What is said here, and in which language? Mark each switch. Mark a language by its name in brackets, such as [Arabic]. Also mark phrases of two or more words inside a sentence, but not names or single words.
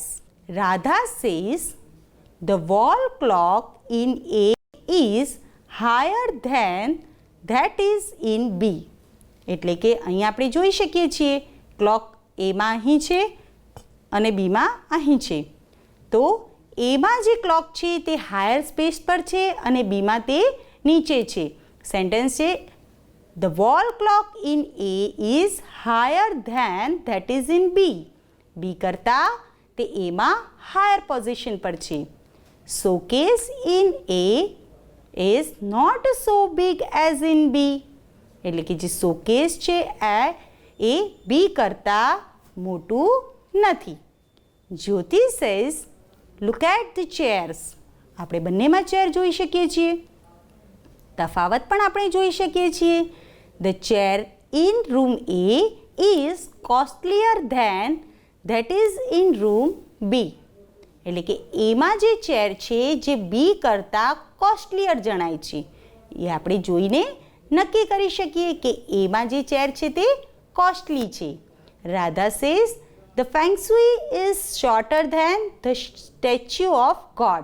[English] Radha says the wall clock in A is higher than that is in B. [Gujarati] એટલે કે અહીં આપણે જોઈ શકીએ છીએ ક્લોક એમાં અહીં છે અને બીમાં અહીં છે. તો એમાં જે ક્લોક છે તે [English] higher space [Gujarati] પર છે અને બીમાં તે નીચે છે. સેન્ટેન્સ છે [English] The wall clock in A is higher than that is in B. [Gujarati] B કરતાં તે એમાં [English] higher position [Gujarati] પર છે. [English] Showcase in A is not so big as in B. [Gujarati] એટલે કે જે શોકેસ છે એ B કરતાં મોટું નથી. [English] જ્યોતિ સેઝ look at the chairs. [Gujarati] આપણે બંનેમાં ચેર જોઈ શકીએ છીએ. તફાવત પણ આપણે જોઈ શકીએ છીએ. [English] The chair in room A is costlier than that is in room B. [Gujarati] એટલે કે એમાં જે ચેર છે જે બી કરતાં કોસ્ટલીયર જણાય છે એ આપણે જોઈને નક્કી કરી શકીએ કે એમાં જે ચેર છે તે કોસ્ટલી છે. [English] Radha says the feng shui is shorter than the statue of God.